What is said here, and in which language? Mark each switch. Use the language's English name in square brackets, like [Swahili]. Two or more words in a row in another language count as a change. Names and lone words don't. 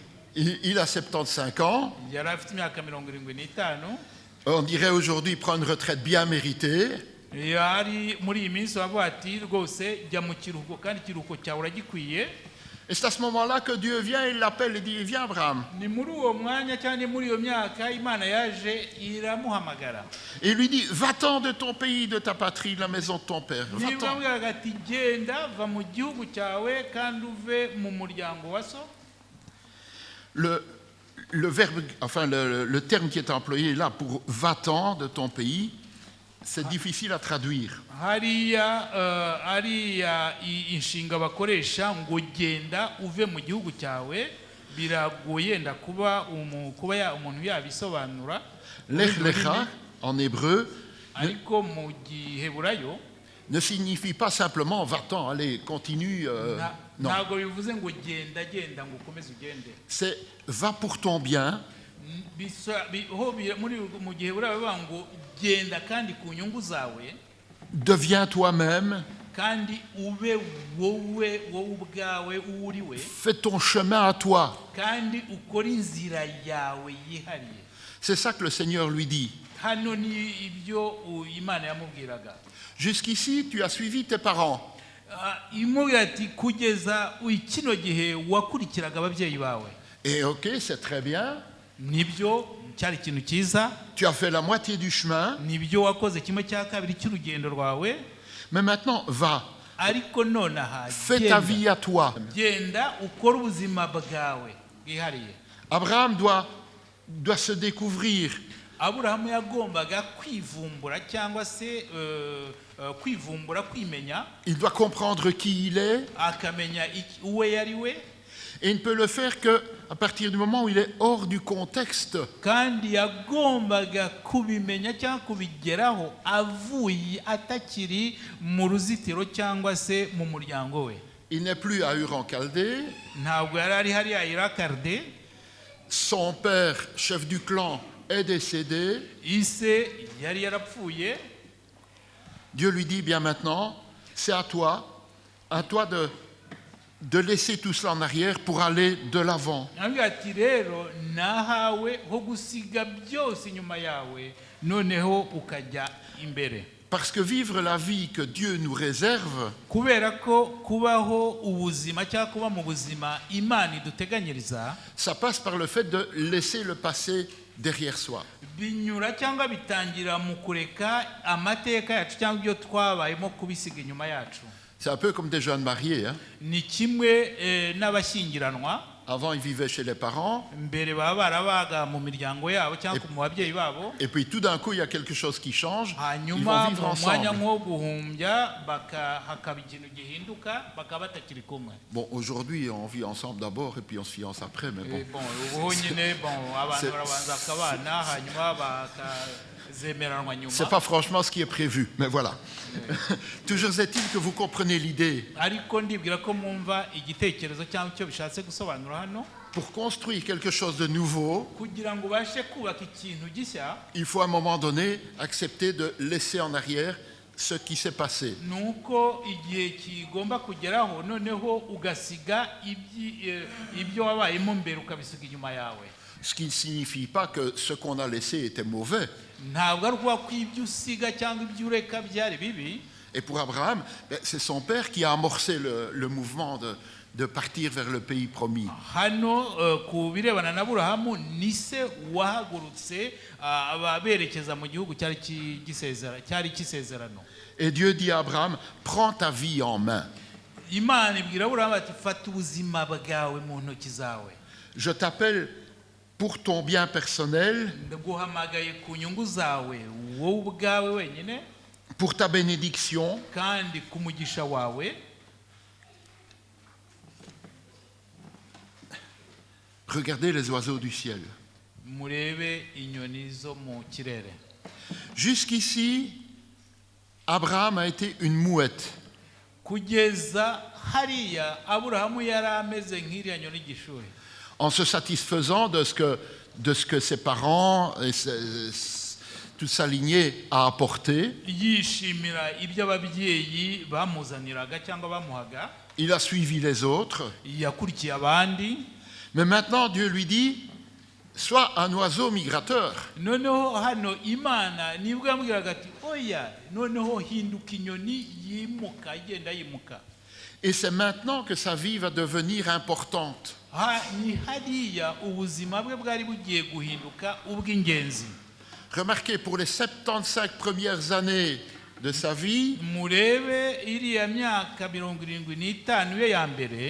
[French] Il a 75 ans. [Kinyarwanda] yari afite imyaka 75. [French] On dirait aujourd'hui prendre une retraite bien méritée. [Kinyarwanda] yari muri iyi minsi bavuga ati rwose jya mu kiruhuko kandi ikiruhuko cyawe uragikwiye. [French] Et c'est à ce moment-là que Dieu vient, il l'appelle et dit, viens Abraham. [Kinyarwanda] ni muri uwo mwanya cyane muri iyo myaka Imana yaje iramuhamagara. [French] Et il lui dit, va-t'en de ton pays, de ta patrie, de la maison de ton père. [Kinyarwanda] niba [French] Va-t'en. [Kinyarwanda] amubwiraga ati genda va mu gihugu cyawe kandi uve mu muryango wa so. [French] Le verbe, enfin le terme qui est employé là pour va-t'en de ton pays, c'est difficile à traduire. [Kinyarwanda] hariya inshinga bakoresha ngo genda uve mu gihugu cyawe biragoye yenda kuba umuntu yabisobanura. [Hebrew] Lech lecha, [French] en hébreu, [Kinyarwanda] ariko mu giheburayo [French] ne signifie pas simplement va-t'en, allez, continue. Non, [Kinyarwanda] ntabwo bivuze ngo genda ngo ukomeze ugende. [French] c'est va pour ton bien, [Kinyarwanda] mu giheburayo bivuga ngo genda kandi ku nyungu zawe [French] deviens toi-même, [Kinyarwanda] kandi ube wowe ubwawe uriwe [French] fais ton chemin à toi. [Kinyarwanda] kandi ukora inzira yawe yihariye. [French] C'est ça que le Seigneur lui dit. [Kinyarwanda] hano ni ibyo Imana yamubwiraga. [French] Jusqu'ici, tu as suivi tes parents. [Kinyarwanda] imubwira ati kugeza kino gihe wakurikiraga ababyeyi bawe. [French] Et ok, c'est très bien. [Kinyarwanda] nibyo cyari ikintu cyiza. [French] Tu as fait la moitié du chemin. [Kinyarwanda] nibyo wakoze 1/2 cy'urugendo rwawe. [French] Mais maintenant, va. [Kinyarwanda] ariko nonaha [French] Fais ta vie à toi. [Kinyarwanda] genda ukora ubuzima bwawe bwihariye. [French] Abraham doit se découvrir. [Kinyarwanda] Aburahamu yagombaga kwivumbura cyangwa se kwimenya. [French] Il doit comprendre qui il est. [Kinyarwanda] akamenya uwe yari we. [French] Et il ne peut le faire qu'à partir du moment où il est hors du contexte. [Kinyarwanda] kandi yagombaga kubimenya cyangwa kubigeraho avuye atakiri mu ruzitiro cyangwa se mu muryango we. [French] Il n'est plus à Ur en Chaldée. [Kinyarwanda] ntabwo yari ari hariya irakarde. [French] Son père, chef du clan, est décédé. [Kinyarwanda] ise yari yarapfuye. [French] Dieu lui dit, bien maintenant, c'est à toi de laisser tout cela en arrière pour aller de l'avant. [Kinyarwanda] Nambwira ati rero nahawe ho gusiga byose inyuma yawe noneho ukajya imbere. [French] Parce que vivre la vie que Dieu nous réserve, [Kinyarwanda] kubera ko kubaho ubuzima cyangwa kuba mu buzima Imana iduteganyiriza [French] ça passe par le fait de laisser le passé derrière soi. [Kinyarwanda] binyura cyangwa bitangira mu kureka amateka yacu cyangwa ibyo twabayemo kubisiga inyuma yacu. [French] C'est un peu comme des jeunes mariés. Hein. [Kinyarwanda] ni kimwe n'abashyingiranwa. [French] Avant, ils vivaient chez les parents. [Kinyarwanda] mbere baba barabaga mu miryango yabo cyangwa mu babyeyi babo. [French] Et puis tout d'un coup, il y a quelque chose qui change. Ils vont [Kinyarwanda] hanyuma [French] vivre [Kinyarwanda] mu mwanya [French] ensemble. [Kinyarwanda] nko guhumbya hakaba ikintu gihinduka bakaba batakiri kumwe. [French] Bon, aujourd'hui, on vit ensemble d'abord et puis on se fiance après. Mais bon. [Kinyarwanda] ubu nyine abantu barabanza akabana hanyuma bakazemeranwa nyuma. [French] C'est pas franchement ce qui est prévu, mais voilà. Toujours est-il que vous comprenez l'idée. [Kinyarwanda] ariko ndibwira ko mwumva igitekerezo cyangwa icyo bishatse gusobanura hano. [French] Pour construire quelque chose de nouveau, [Kinyarwanda] kugira ngo ubashe kubaka ikintu gishya [French] il faut à un moment donné accepter de laisser en arrière ce qui s'est passé. [Kinyarwanda] nuko igihe kigomba kugeraho noneho ugasiga ibyo wabayemo mbere ukabisiga inyuma yawe. [French] Ce qui ne signifie pas que ce qu'on a laissé était mauvais. [Kinyarwanda] ntabwo ari ukuvuga ko ibyo usiga cyangwa ibyo ureka byari bibi. [French] Et pour Abraham, c'est son père qui a amorcé le mouvement de partir vers le pays promis. [Kinyarwanda] hano ku birebana na Aburahamu ni se wahagurutse berekeza mu gihugu cyari cy'isezerano. [French] Et Dieu dit à Abraham, prends ta vie en main. [Kinyarwanda] Imana ibwira Aburahamu ati fata ubuzima bwawe mu ntoki zawe. [French] Je t'appelle pour ton bien personnel, [Kinyarwanda] ndaguhamagaye ku nyungu zawe wowe ubwawe wenyine [French] pour ta bénédiction, [Kinyarwanda] kandi ku mugisha wawe. [French] regardez les oiseaux du ciel. [Kinyarwanda] murebe inyoni zo mu kirere. [French] Jusqu'ici, Abraham a été une mouette. [Kinyarwanda] kugeza hariya Aburahamu yari ameze nk'iriya nyoni y'igishuri. [French] En se satisfaisant de ce que ses parents et toute sa lignée a apporté, [Kinyarwanda] yishimira ibyo ababyeyi bamuzaniraga cyangwa bamuhaga. [French] il a suivi les autres, [Kinyarwanda] yakurikiye abandi. [French] Mais maintenant, Dieu lui dit, sois un oiseau migrateur. [Kinyarwanda] noneho hano imana nibwo yamubwiraga ati oya noneho hinduka inyoni yimuka igenda yimuka. [French] Et c'est maintenant que sa vie va devenir importante. [Kinyarwanda] Ni hariya ubuzima bwe bwari bugiye guhinduka ubw'ingenzi. [French] Remarquez, pour les 75 premières années de sa vie, [Kinyarwanda] murebe iriya myaka 75 ye ya mbere,